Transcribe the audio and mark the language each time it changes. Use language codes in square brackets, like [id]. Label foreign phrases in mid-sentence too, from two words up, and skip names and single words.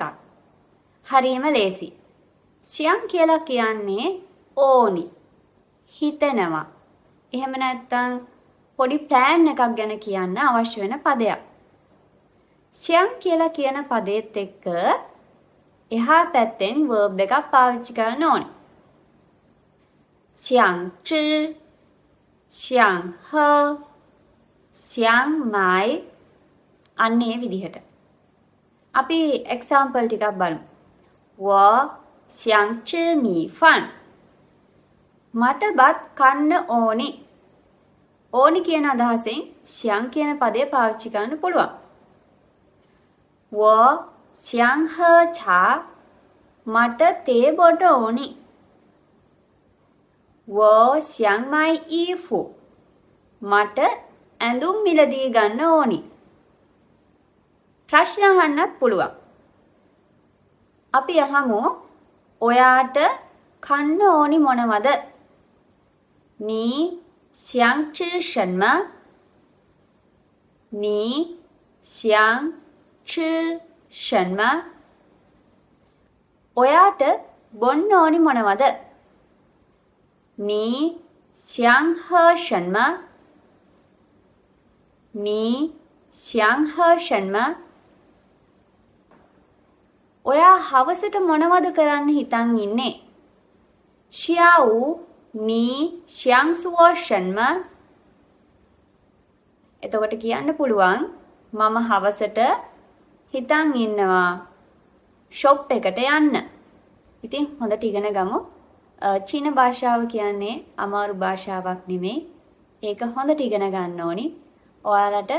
[si] හරියම ලේසි. ශියන් කියලා කියන්නේ ඕනි, හිතනවා. එහෙම නැත්නම් පොඩි ප්ලෑන් එකක් ගැන කියන්න අවශ්‍ය වෙන පදයක්. ශියන් කියලා කියන පදෙත් එක්ක එහා පැත්තෙන් verb එකක් පාවිච්චි කරන්න ඕනේ. [zh] 想吃, 想喝, 想买 [si] අන්නේ විදිහට. අපි example ටිකක් බලමු. [zh] 我想吃米饭. [si] මට බත් කන්න ඕනි. ඕනි කියන අදහසෙන් 想 කියන පදය පාවිච්චි කරන්න පුළුවන්. [zh] 我想喝茶. [si] මට තේ බොන්න ඕනි. [zh] 我想买衣服. [si] මට ඇඳුම් මිලදී ගන්න ඕනි. ප්‍රශ්න අහන්නත් පුළුවන්. අපි අහමු ඔයාට කන්න ඕනි මොනවද? [zh] 你想吃什么？你想吃什么？ [si] ඔයාට බොන්න ඕනි මොනවද? [zh] 你想喝什么？你想喝什么？ [si] ඔයා හවසට මොනවද කරන්න හිතන් ඉන්නේ? [zh] 下午你想做什么？ [si] එතකොට කියන්න පුළුවන් මම හවසට හිතන් ඉන්නවා ෂොප් එකට යන්න. ඉතින් හොඳට ඉගෙන ගමු. චීන භාෂාව කියන්නේ අමාරු භාෂාවක් නෙමෙයි. ඒක හොඳට ඉගෙන ගන්න ඕනි.